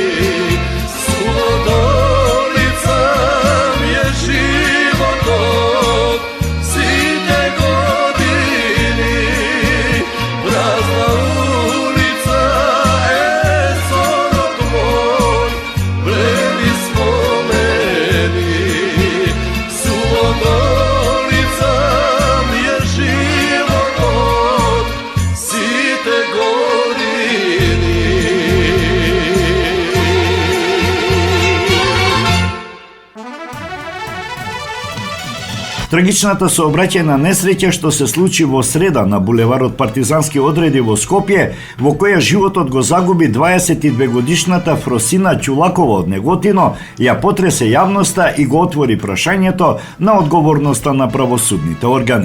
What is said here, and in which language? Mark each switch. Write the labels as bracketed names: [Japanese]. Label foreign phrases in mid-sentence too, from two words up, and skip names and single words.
[Macedonian] Суводолица ми је животом, сите години, празна улица, сонот мој, бледи спомени. Суводолица ми је животом, сите години. Трагичната сообраќајна несреќа што се случи во среда на булеварот Партизански одреди во Скопје, во која животот го загуби 22-годишната Фросина Ќулакова од Неготино, ја потресе јавноста и го отвори прашањето на одговорноста на правосудните органи.